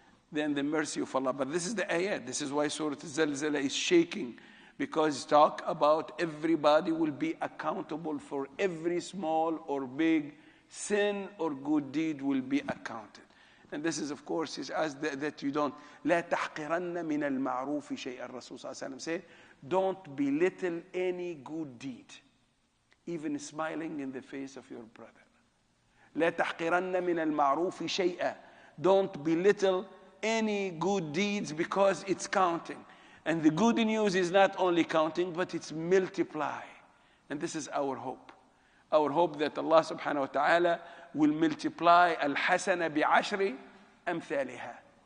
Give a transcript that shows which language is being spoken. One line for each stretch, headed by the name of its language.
English: Then the mercy of Allah. But this is the ayat. This is why Surah Az-Zalzalah is shaking. Because it's talk about everybody will be accountable for every small or big sin or good deed will be accounted. And this is, of course, is as that you don't.
Arabic: لا تحقرن من المعروف شيئا.
English: Rasul sallallahu alaihi wasallam said, don't belittle any good deed, even smiling in the face of your brother.
Arabic: لا تحقرن من المعروف شيئا.
English: Don't belittle any good deeds because it's counting. And the good news is not only counting, but it's multiply. And this is our hope. Our hope that Allah subhanahu wa ta'ala will multiply
Arabic: al-hasana bi'ashri amthaliha.